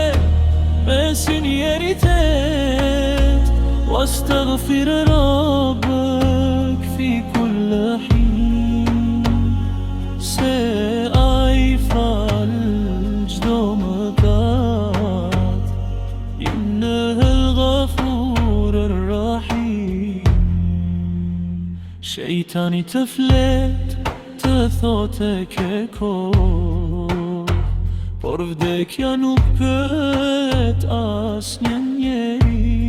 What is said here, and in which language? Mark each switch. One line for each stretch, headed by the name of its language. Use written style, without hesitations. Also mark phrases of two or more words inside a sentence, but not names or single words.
Albanian: me sinjeritet,
Arabic: واستغفر ربك في كل حين.
Albanian: Se ai fal çdo mëkat,
Arabic: إنه غفور رحيم.
Albanian: Shejtani të flet, të thotë ke kohë, por vdekja nuk pyet asnjë njeri.